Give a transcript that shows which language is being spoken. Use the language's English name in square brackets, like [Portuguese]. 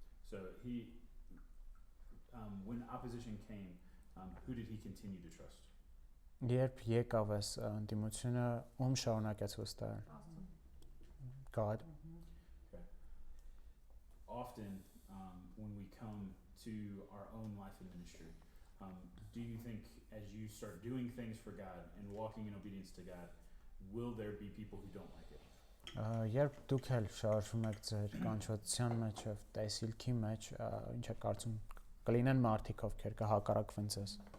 [English] So he, when opposition came, who did he continue to trust? [Armenian] Երբ եկավ այս ընդդիմությունը, ում շարունակեց վստահել։ [English] God. Okay. Often, when we come to our own life in ministry, do you think as you start doing things for God and walking in obedience to God, will there be people who don't like it? [Armenian] Երբ դուք էլ շարժվում եք ձեր կանչվածության մեջ եւ տեսիլքի մեջ, ինչ է կարծում կլինեն մարդիկ, ովքեր կհակառակվեն ձեզ։